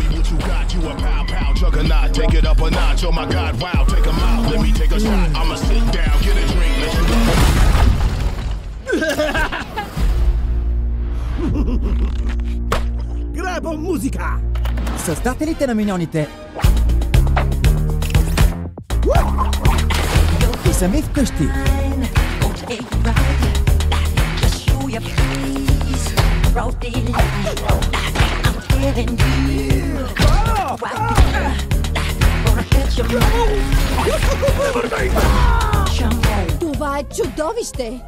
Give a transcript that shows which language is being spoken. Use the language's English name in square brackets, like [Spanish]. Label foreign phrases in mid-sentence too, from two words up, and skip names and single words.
[English] you got, you a pow pow juggernaut. Take it up a notch, oh my God, wow, take 'em out. Let me take a shot, I'ma sit down, get a drink, let you [Bulgarian] Грабо музика! Създателите на миньоните и сами вкъщи Това е чудовище!